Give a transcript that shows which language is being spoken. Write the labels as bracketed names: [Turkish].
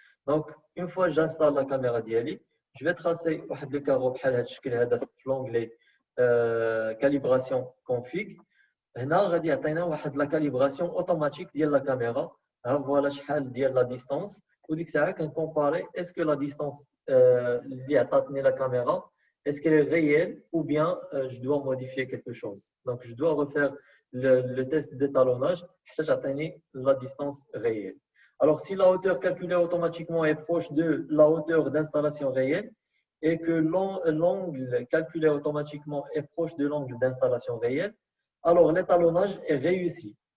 [French] Donc, une fois que j'installe la caméra d'IALI, je vais tracer le carreau dans l'onglet calibration config. [Arabic] هنا غادي يعطينا واحد لا كاليبراسيون اوتوماتيك ديال لا كاميرا. ها فوالا شحال ديال لا ديستانس وديك الساعه كنكومباري اسكو لا ديستانس اللي عطاتني لا كاميرا [French] est-ce qu'elle est réelle ou bien je dois modifier quelque chose. Donc je dois refaire le test d'étalonnage [Arabic] حتى تعطيني [French] la distance réelle. Alors si la hauteur calculée automatiquement est proche de la hauteur d'installation réelle et que l'angle calculé automatiquement est proche de l'angle d'installation réelle, alors l'étalonnage est réussi.